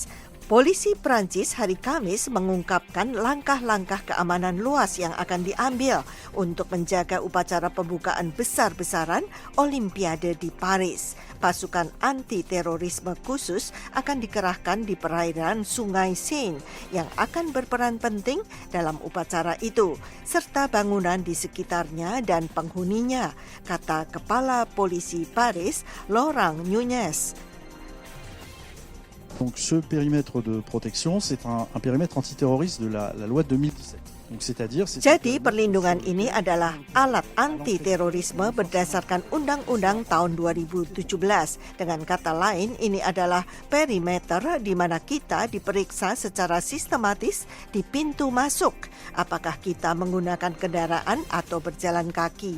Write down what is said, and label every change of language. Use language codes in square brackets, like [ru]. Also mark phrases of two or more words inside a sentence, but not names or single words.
[id] Polisi Prancis hari Kamis mengungkapkan langkah-langkah keamanan luas yang akan diambil untuk menjaga upacara pembukaan besar-besaran Olimpiade di Paris. Pasukan anti-terorisme khusus akan dikerahkan di perairan Sungai Seine yang akan berperan penting dalam upacara itu, serta bangunan di sekitarnya dan penghuninya, kata Kepala Polisi Paris, Laurent Nunez. [fr] Donc ce périmètre de protection, c'est un périmètre antiterroriste de la loi 2017. Donc [id] Jadi perlindungan ini adalah alat anti-terorisme berdasarkan Undang-Undang tahun 2017. Dengan kata lain, ini adalah perimeter di mana kita diperiksa secara sistematis di pintu masuk. Apakah kita menggunakan kendaraan atau berjalan kaki.